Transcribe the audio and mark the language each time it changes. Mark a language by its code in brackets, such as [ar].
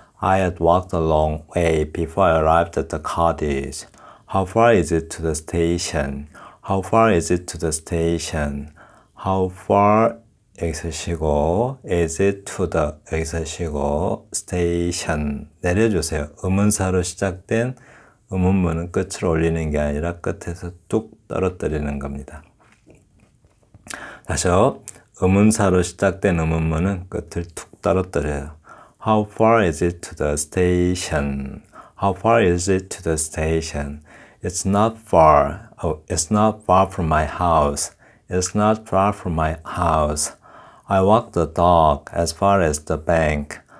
[en] I had walked a long way before I arrived at the cottage. How far is it to the station? How far is it to the station? How far [ko] 여기서 쉬고 [en] is it to the 여기서 쉬고 station [ko] 내려주세요. 의문사로 시작된 의문문은 끝으로 올리는 게 아니라 끝에서 뚝 떨어뜨리는 겁니다. 다시요. 의문사로 시작된 의문문은 끝을 툭 떨어뜨려요. [en] How far is it to the station? How far is it to the station? It's not far. Oh, it's not far from my house. It's not far from my house. I walked the dog as far as the bank.